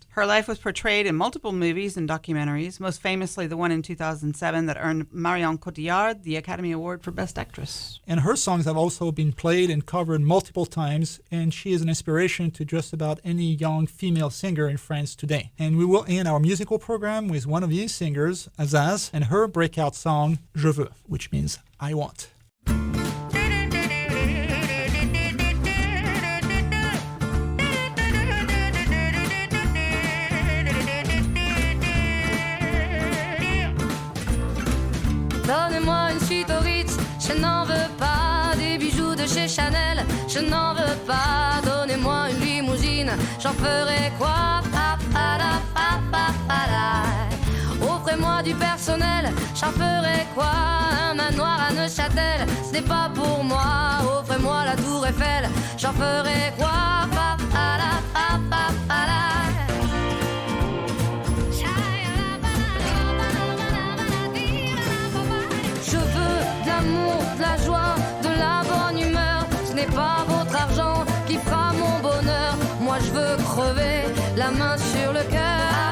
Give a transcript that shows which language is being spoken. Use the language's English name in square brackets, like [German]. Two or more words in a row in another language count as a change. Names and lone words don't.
[English] Her life was portrayed in multiple movies and documentaries, most famously the one in 2007 that earned Marion Cotillard the Academy Award for Best Actress. And her songs have also been played and covered multiple times, and she is an inspiration to just about any young female singer in France today. And we will end our musical program with one of these singers, Azaz, and her breakout song, Je veux, which means I want. [French] Donnez-moi une suite au Ritz, je n'en veux pas. Des bijoux de chez Chanel, je n'en veux pas. Donnez-moi une limousine, j'en ferai quoi? Pa, pa, da, pa, pa, pa, da. J'en ferai quoi? Un manoir à Neuchâtel, ce n'est pas pour moi. Offrez-moi la tour Eiffel, j'en ferai quoi? Pa, pa, la, pa, pa, pa, la. Je veux de l'amour, de la joie, de la bonne humeur. Ce n'est pas votre argent qui fera mon bonheur. Moi je veux crever la main sur le cœur.